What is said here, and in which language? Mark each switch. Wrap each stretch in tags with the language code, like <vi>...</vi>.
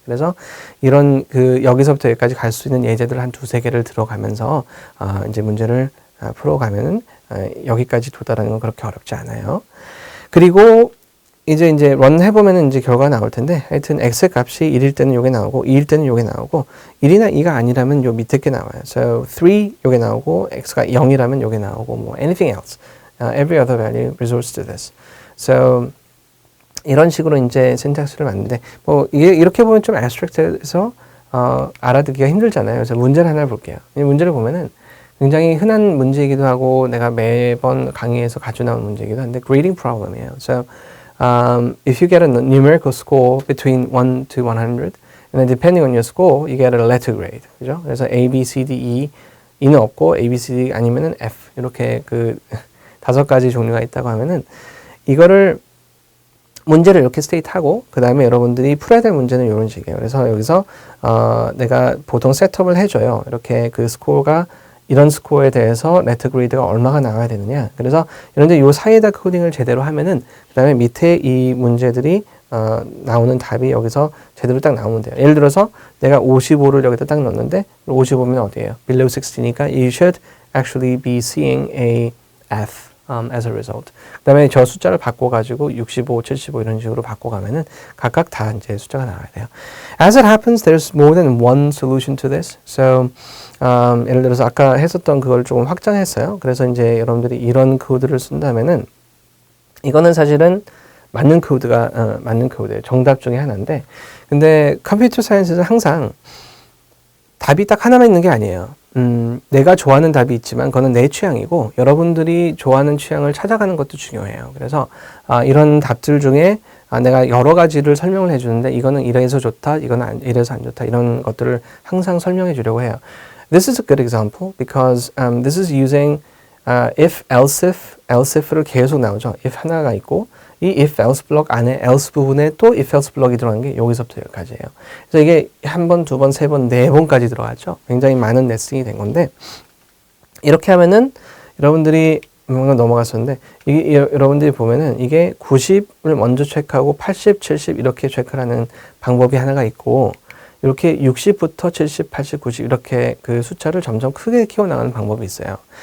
<ko>그래서 이런 여기서부터 여기까지 갈 수 있는 예제들을 한 두세 개를 들어가면서 이제 문제를 풀어가면은 여기까지 도달하는 건 그렇게 어렵지 않아요. 그리고 이제 런 해보면은 이제 결과가 나올 텐데, 하여튼 x의 값이 1일 때는 요게 나오고 2일 때는 요게 나오고, 1이나 2가 아니라면 요 밑에 게 나와요.</ko> <en>So 3</en> <ko>요게 나오고, x가 0이라면 요게 나오고,</ko> <en>뭐 anything else, every other value resorts to this.</en> <ko>So 이런 식으로 이제 syntax를 만드는데, 뭐 이게 이렇게 보면 좀 abstract해서 알아듣기가 힘들잖아요. 그래서 문제를 하나 볼게요. 이 문제를 보면은 굉장히 흔한 문제이기도 하고 내가 매번 강의에서 가져 나온 문제이기도 한데 grading problem이에요.</ko> <en>So if you get a numerical score between 1 to 100, and then depending on your score, you get a letter grade.</en> <ko>그죠? 그래서 A, B, C, D, E는 없고 A, B, C, D 아니면은 F 이렇게 다섯 가지 종류가 있다고 하면은 이거를 문제를 이렇게 스테이트하고 그 다음에 여러분들이 풀어야 될 문제는 이런 식이에요. 그래서 여기서 내가 보통 셋업을 해줘요. 이렇게 그 스코어가 이런 스코어에 대해서 레터 그레이드가 얼마가 나와야 되느냐. 그래서 이런데 요 사이에다 코딩을 제대로 하면은 그 다음에 밑에 이 문제들이 나오는 답이 여기서 제대로 딱 나오면 돼요. 예를 들어서 내가 55를 여기다 딱 넣었는데 55면 어디예요?</ko> <en>below 60니까 you should actually be seeing a F as a result.</en> <ko>그 다음에 저 숫자를 바꿔가지고 65, 75 이런 식으로 바꿔가면은 각각 다 이제 숫자가 나와야 돼요.</ko> <en>As it happens, there's more than one solution to this.</en> <ko>So 예를 들어서 아까 했었던 그걸 조금 확장했어요. 그래서 이제 여러분들이 이런 코드를 쓴다면은 이거는 사실은 맞는 코드예요. 정답 중에 하나인데, 근데 컴퓨터 사이언스는 항상 답이 딱 하나만 있는 게 아니에요. 내가 좋아하는 답이 있지만 그거는 내 취향이고 여러분들이 좋아하는 취향을 찾아가는 것도 중요해요. 그래서 이런 답들 중에 내가 여러 가지를 설명을 해주는데 이거는 이래서 좋다, 이거는 이래서 안 좋다 이런 것들을 항상 설명해 주려고 해요.</ko> <en>This is a good example because this is using if, else if를</en> <ko>계속 나오죠. if 하나가 있고 이 if else 블록 안에 else 부분에 또 if else 블록이 들어간 게 여기서부터 여기까지예요. 그래서 이게 한 번, 두 번, 세 번, 네 번까지 들어갔죠. 굉장히 많은 네스팅이 된 건데 이렇게 하면은 여러분들이 뭔가 넘어갔었는데 이게 여러분들이 보면은 이게 90을 먼저 체크하고 80, 70 이렇게 체크를 하는 방법이 하나가 있고 이렇게 60부터 70, 80, 90 이렇게 그 숫자를 점점 크게 키워나가는 방법이 있어요.</ko>